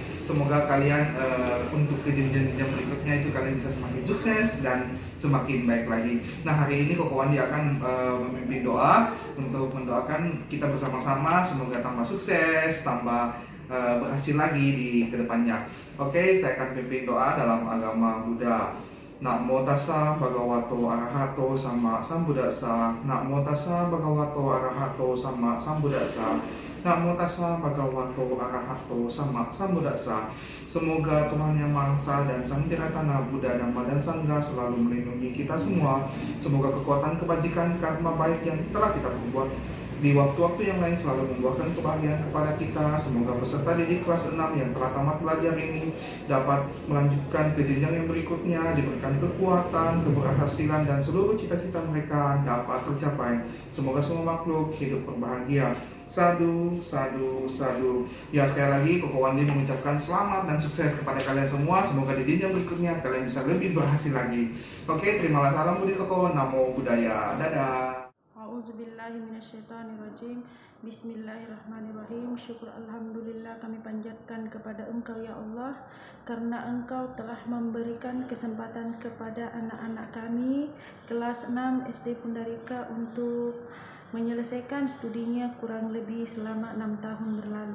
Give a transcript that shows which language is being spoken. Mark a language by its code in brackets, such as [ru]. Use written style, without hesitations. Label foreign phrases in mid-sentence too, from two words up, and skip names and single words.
[id] Semoga kalian untuk ke jenjang-jenjang berikutnya itu kalian bisa semakin sukses dan semakin baik lagi. Nah, hari ini Koko Wani akan memimpin doa untuk mendoakan kita bersama-sama semoga tambah sukses, tambah berhasil lagi di kedepannya. Oke, saya akan pimpin doa dalam agama Buddha. [pi] Namo tassa bhagavato arahato sama sambuddhassa. Namo tassa bhagavato arahato sama sambuddhassa. Namo tassa bhagavato arahato sama sambuddhassa. [id] Semoga Tuhan Yang Maha Esa dan Sang Tiratana Buddha Dhamma dan Sangha selalu melindungi kita semua. Semoga kekuatan kebajikan karma baik yang telah kita perbuat di waktu-waktu yang lain selalu membuahkan kebahagiaan kepada kita. Semoga peserta didik kelas 6 yang telah tamat belajar ini dapat melanjutkan ke jenjang yang berikutnya, diberikan kekuatan, keberhasilan dan seluruh cita-cita mereka dapat tercapai. Semoga semua makhluk hidup berbahagia. [pi] Sadu, sadu, sadu. [id] Ya, sekali lagi Koko Wandi mengucapkan selamat dan sukses kepada kalian semua. Semoga di jenjang berikutnya kalian bisa lebih berhasil lagi. Oke, terimalah salam Budi Koko. [pi] Namo Buddhaya. Dadah. [ar] أعوذ بالله من الشيطان الرجيم. بسم الله الرحمن الرحيم. [id] Syukur alhamdulillah kami panjatkan kepada Engkau ya Allah, karena Engkau telah memberikan kesempatan kepada anak-anak kami kelas 6 SD Pundarika untuk menyelesaikan studinya kurang lebih selama 6 tahun berlalu.